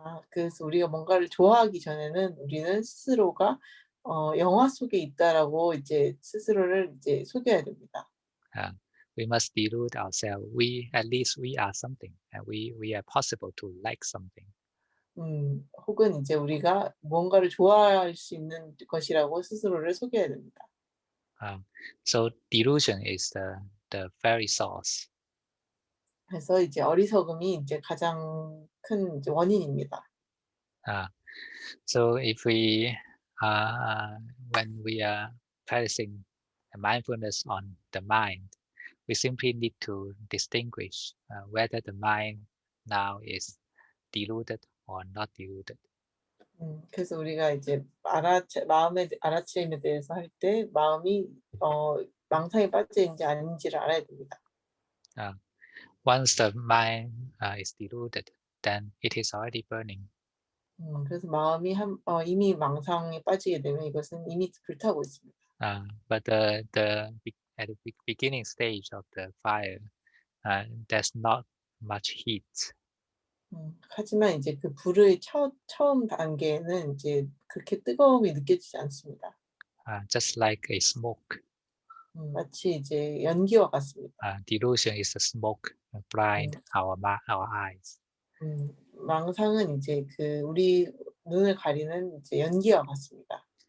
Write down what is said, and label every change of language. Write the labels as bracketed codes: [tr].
[ko] 그래서 우리가 뭔가를 좋아하기 전에는 우리는 스스로가 영화 속에 있다라고 이제 스스로를 이제 속여야 됩니다. [en] We must delude ourselves. At least we are something, and we are possible to like something. [ko] 혹은 이제 우리가 뭔가를 좋아할 수 있는 것이라고 스스로를 속여야 됩니다. [en] So delusion is the very source. [ko] 그래서 이제 어리석음이 이제 가장 큰 이제 원인입니다. [en] So if we when we are practicing mindfulness on the mind, we simply need to distinguish whether the mind now is deluded or not deluded. [ko] 그래서 우리가 이제 마음의 알아차림에 대해서 할 때 마음이 망상에 빠져 있는지 아닌지를 알아야 됩니다. [en] once the mind is deluded, then it is already burning. [ko] 그래서 마음이 이미 망상에 빠지게 되면 이것은 이미 불타고 있습니다. [en] But at the beginning stage of the fire, there's not much heat. [ko] 하지만 이제 그 불의 처음 단계에는 이제 그렇게 뜨거움이 느껴지지 않습니다. [en] Just like a smoke. [ko] 마치 이제 연기와 같습니다. [en] Delusion is a smoke blind our eyes. [ko] 망상은 이제 그 우리 눈을 가리는 이제 연기와 같습니다.